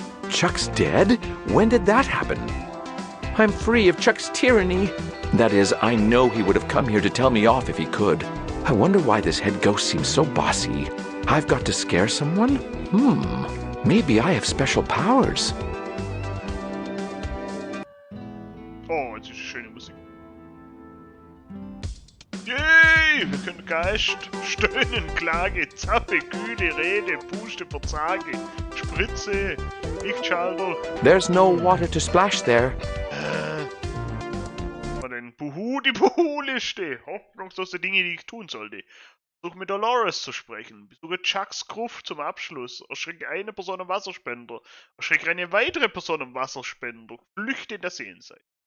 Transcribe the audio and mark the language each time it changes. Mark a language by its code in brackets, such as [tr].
[en] Chuck's dead? When did that happen? I'm free of Chuck's tyranny. That is, I know he would have come here to tell me off if he could. I wonder why this head ghost seems so bossy. I've got to scare someone? Maybe I have special powers. [de] Oh, jetzt ist schöne Musik. Yay! Wir können Geist, Stöhnen, Klage, Zappe, Kühle, Rede, Puste, Verzage, Spritze, Lichtschalter. [en] There's no water to splash there. [de] Und dann die Buhu-Liste. Hoffnungslose Dinge, die ich tun sollte. Versuch mit Dolores zu sprechen. Besuche Chucks Gruft zum Abschluss. Erschrecke eine Person am Wasserspender. Erschrecke eine weitere Person am Wasserspender. Flüchte in das Jenseits.